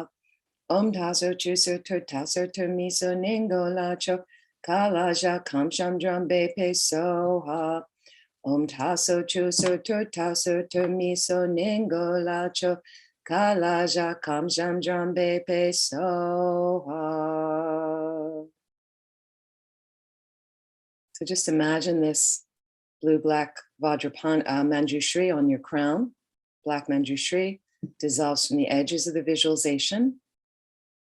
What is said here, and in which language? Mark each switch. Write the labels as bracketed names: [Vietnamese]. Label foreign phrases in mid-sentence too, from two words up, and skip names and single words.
[English] Om taso chuso tur taso tur miso ningo lacho kalaja kamsham drambe pe soha. Om taso chuso tur taso tur miso ningo lacho kalaja kamsham drambe pe soha. So just imagine this blue-black Manjushri on your crown. Black Manjushri dissolves from the edges of the visualization.